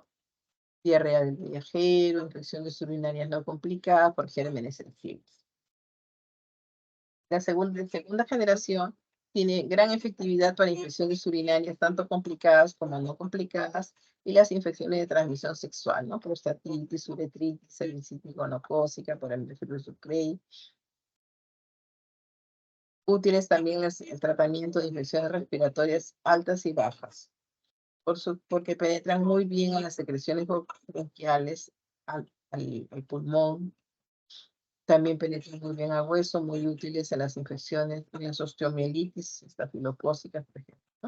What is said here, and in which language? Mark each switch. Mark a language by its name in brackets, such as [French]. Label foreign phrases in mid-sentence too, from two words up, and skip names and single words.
[Spanish] Diarrea del viajero, infecciones urinarias no complicadas por gérmenes sensibles. La segunda generación tiene gran efectividad para infecciones urinarias, tanto complicadas como no complicadas, y las infecciones de transmisión sexual, ¿no? Prostatitis, uretritis, cervicitis gonocócica por el Haemophilus ducreyi. Útiles también el tratamiento de infecciones respiratorias altas y bajas, porque penetran muy bien a las secreciones bronquiales, al pulmón. También penetran muy bien al hueso, muy útiles a las infecciones, en las osteomielitis, estafilocócicas, por ejemplo, ¿no?